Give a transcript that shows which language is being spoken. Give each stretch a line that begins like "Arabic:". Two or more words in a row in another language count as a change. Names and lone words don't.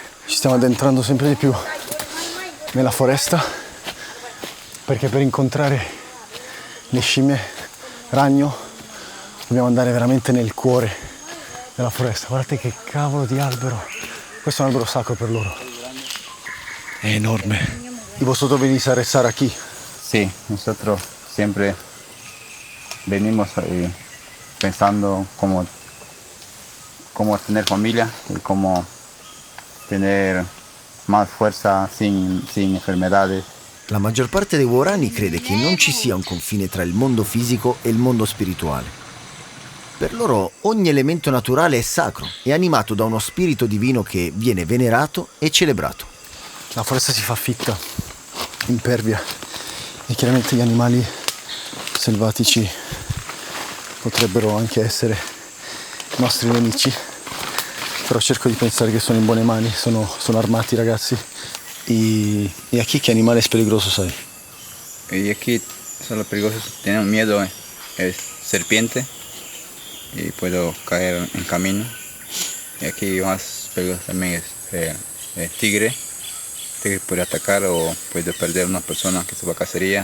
Italian: Ci stiamo addentrando sempre di più nella foresta perché per incontrare le scimmie ragno dobbiamo andare veramente nel cuore della foresta. Guardate che cavolo di albero, questo è un albero sacro per loro, è enorme.
Spanish: ¿Y vosotros venís a rezar aquí? Sí, nosotros siempre venimos pensando cómo tener familia y cómo tener más fuerza sin enfermedades.
Italian: La maggior parte dei Waorani crede che non ci sia un confine tra il mondo fisico e il mondo spirituale. Per loro ogni elemento naturale è sacro e animato da uno spirito divino che viene venerato e celebrato. La foresta si fa fitta, impervia e chiaramente gli animali selvatici potrebbero anche essere nostri nemici, però cerco di pensare che sono in buone mani, sono armati ragazzi.
Spanish: ¿Y aquí qué animal es peligroso, sabes? Y aquí solo peligroso, tenemos miedo, es serpiente y puedo caer en camino. Y aquí más peligroso también es tigre. Tigre puede atacar o puede perder una persona que se va a cacería.